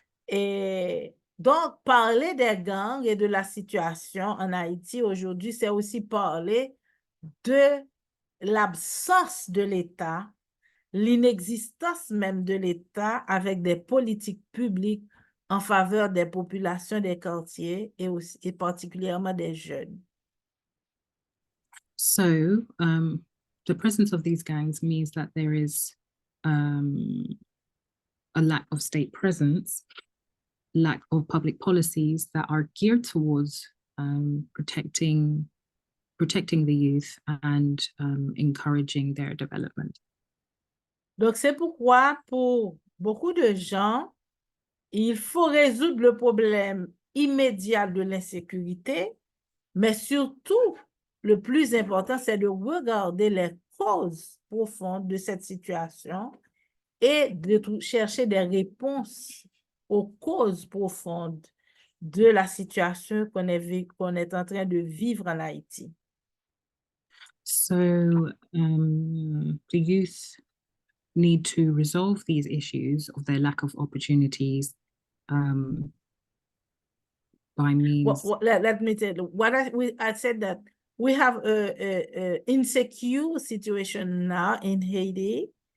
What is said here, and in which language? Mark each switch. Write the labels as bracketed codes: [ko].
[fr] Et donc, parler des gangs et de la situation en Haïti aujourd'hui, c'est aussi parler de l'absence de l'État, l'inexistence même de l'État avec des politiques publiques en faveur des populations des quartiers et particulièrement des jeunes. [en] So the presence of these gangs means that there is a lack of state presence, lack of public policies that are geared towards protecting the youth and encouraging their development. [fr] Donc, c'est pourquoi pour beaucoup de gens, il faut résoudre le problème immédiat de l'insécurité, mais surtout, le plus important, c'est de regarder les causes profondes de cette situation et de chercher des réponses aux causes profondes de la situation qu'on est en train de vivre en Haïti. [en] So the youth need to resolve these issues of their lack of opportunities by means. Let me tell you, I said that we have a insecure situation now in Haiti.